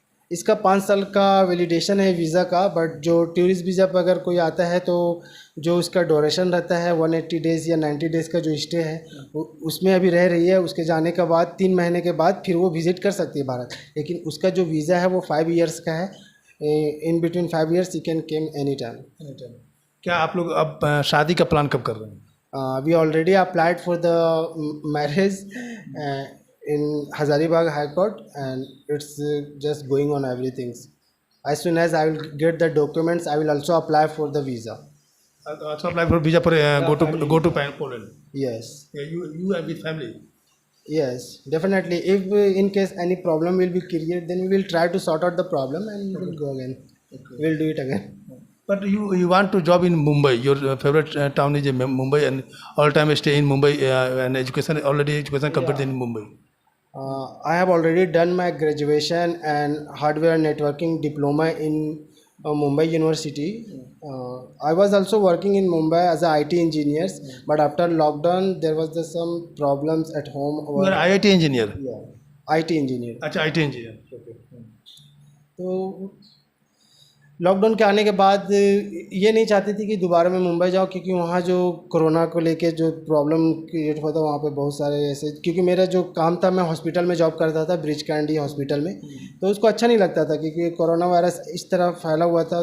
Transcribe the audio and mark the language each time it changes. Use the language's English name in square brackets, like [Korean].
[Hindi] इसका 5 साल का वैलिडेशन है वीज़ा का, बट जो टूरिस्ट वीज़ा पर अगर कोई आता है तो जो उसका ड्यूरेशन रहता है 180 डेज़ या 90 डेज़ का जो स्टे है, उसमें अभी रह रही है। उसके जाने के बाद 3 महीने के बाद फिर वो विज़िट कर सकती है भारत। लेकिन उसका जो वीज़ा है वो 5 ईयर्स का है। [English] In between 5 years you can came any time. [Hindi] क्या आप लोग अब शादी का प्लान कब कर रहे हैं? [English] We already applied for the marriage in Hazaribagh High Court, and it's just going on everything. As soon as I will get the documents, I will also apply for the visa. Also apply for visa for go to Poland. Yes. Yeah, you are with family. Yes, definitely. If in case any problem will be created, then we will try to sort out the problem and we will go again. Okay. We'll do it again. But you want to job in Mumbai. Your favorite town is Mumbai, and all time stay in Mumbai, and education completed in Mumbai. I have already done my graduation and hardware networking diploma in Mumbai University. I was also working in Mumbai as a IT engineer, but after lockdown there was some problems at home. You are IIT engineer? Yeah, IT engineer. अच्छा, IT engineer. Okay. [Hindi] तो lockdown के आने के बाद ये नहीं चाहती थी कि दोबारा मैं मुंबई जाऊँ, क्योंकि वहाँ जो कोरोना को लेके जो प्रॉब्लम क्रिएट हुआ था वहाँ पे बहुत सारे ऐसे, क्योंकि मेरा जो काम था, मैं हॉस्पिटल में जॉब करता था, ब्रिज कैंडी हॉस्पिटल में। तो उसको अच्छा नहीं लगता था, क्योंकि कोरोना वायरस इस तरह फैला हुआ था।